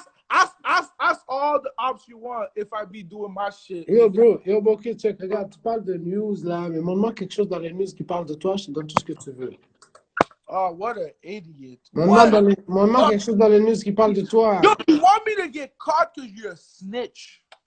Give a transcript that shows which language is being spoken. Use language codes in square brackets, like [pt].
[en] Ask all the ops you want if I be doing my shit. [fr] Yo, bro, ok, check, regarde, tu parles de news là, mais montre-moi quelque chose dans les news qui parle de toi, je te donne tout ce que tu veux. [en] Oh, what an idiot. [fr] Montre-moi quelque chose dans les news qui parle de toi. [en] Yo, you want me to get caught because you're a snitch?